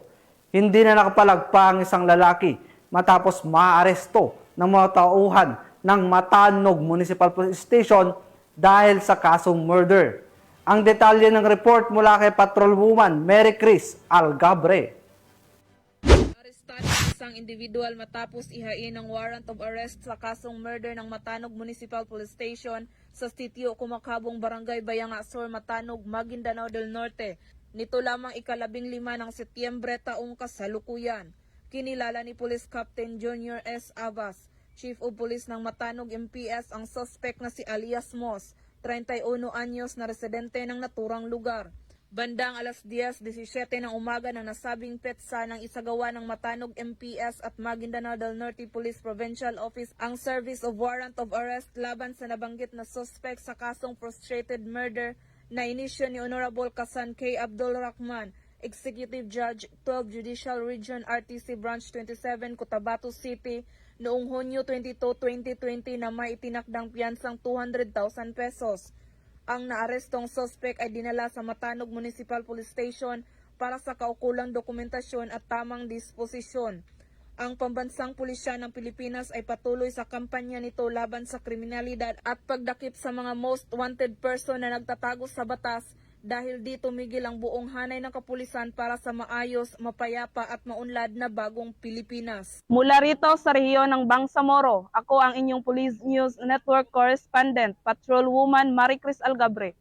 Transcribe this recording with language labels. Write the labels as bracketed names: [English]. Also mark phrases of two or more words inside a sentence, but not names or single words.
[Filipino] Hindi na nakapalagpa ang isang lalaki matapos maaresto ng mga tauhan ng Matanog Municipal Police Station dahil sa kasong murder. Ang detalye ng report mula kay Patrolwoman Mary Chris Algabre. Arestan ang isang individual matapos ihain ng [English] warrant of arrest [Filipino] sa kasong murder ng Matanog Municipal Police Station sa sitio Kumakabong, Barangay Bayanga Sur, Matanog, Maguindanao del Norte. Nito lamang ika-15 ng Setyembre taong kasalukuyan. Kinilala ni Police Captain Junior S. Avas, [English] Chief of Police [Filipino] ng Matanog MPS, ang suspect na si Alias Mos, 31 anyos na residente ng naturang lugar. Bandang alas 10:17 ng umaga ng nasabing petsa ng isagawa ng Matanog MPS at Maguindanao del Norte Police Provincial Office ang [English] service of warrant of arrest [Filipino] laban sa nabanggit na suspect sa kasong [English] frustrated murder [Filipino] na inisyo ni Honorable Kasan K. Abdul Rahman, [English] Executive Judge, [Filipino] 12 Judicial Region, RTC Branch 27, Cotabato City, noong Hunyo 22, 2020 na may itinakdang piyansang 200,000 pesos. Ang naarestong suspect ay dinala sa Matanog Municipal Police Station para sa kaukulang dokumentasyon at tamang disposisyon. Ang Pambansang Pulisya ng Pilipinas ay patuloy sa kampanya nito laban sa kriminalidad at pagdakip sa mga [English] most wanted person [Filipino] na nagtatago sa batas. Dahil dito tumigil ang buong hanay ng kapulisan para sa maayos, mapayapa at maunlad na bagong Pilipinas. Mula rito sa rehiyon ng Bangsamoro, ako ang inyong Police News Network Correspondent, Patrolwoman Mary Chris Algabre.